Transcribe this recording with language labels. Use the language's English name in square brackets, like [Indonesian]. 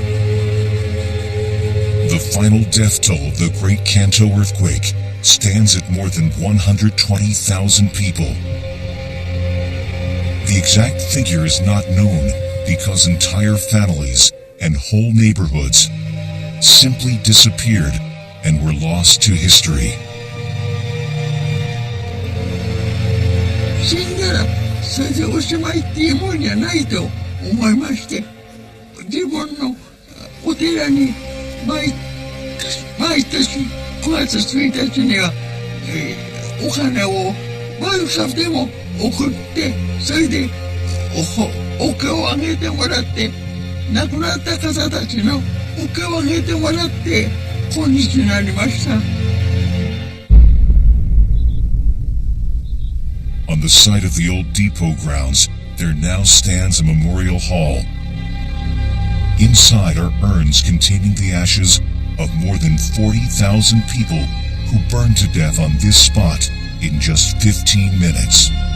[English] The final death toll of the Great Kanto earthquake stands at more than 120,000 people. The exact figure is not known because entire families and whole neighborhoods simply disappeared and were lost to history. [Japanese] 死んだらそれでおしまいっていうもんじゃないと思いまして、自分のお寺に毎年9月1日には、お金を毎朝でも送って、それでお経をあげてもらって、亡くなった方たちのお経をあげてもらって今日になりました。 [English] On the site of the old depot grounds, there now stands a memorial hall. Inside are urns containing the ashes of more than 40,000 people who burned to death on this spot in just 15 minutes.